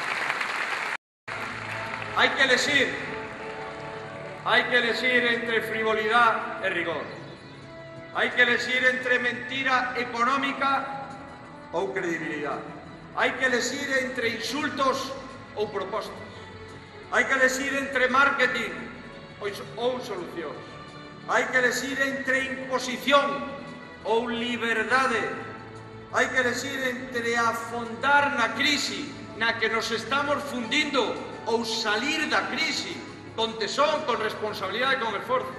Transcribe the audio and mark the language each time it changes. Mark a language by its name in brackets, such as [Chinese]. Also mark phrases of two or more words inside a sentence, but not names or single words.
[Spanish] Hay que elegir entre frivolidad y rigor. Hay que elegir entre mentira económica o credibilidad. Hay que elegir entre insultos [Galician] ou propostas. Hai que elegir entre marketing ou solucións. Hai que elegir entre imposición ou liberdade. Hai que elegir entre afondar na crise na que nos estamos fundindo ou salir da crise con tesón, con responsabilidade e con esforzo.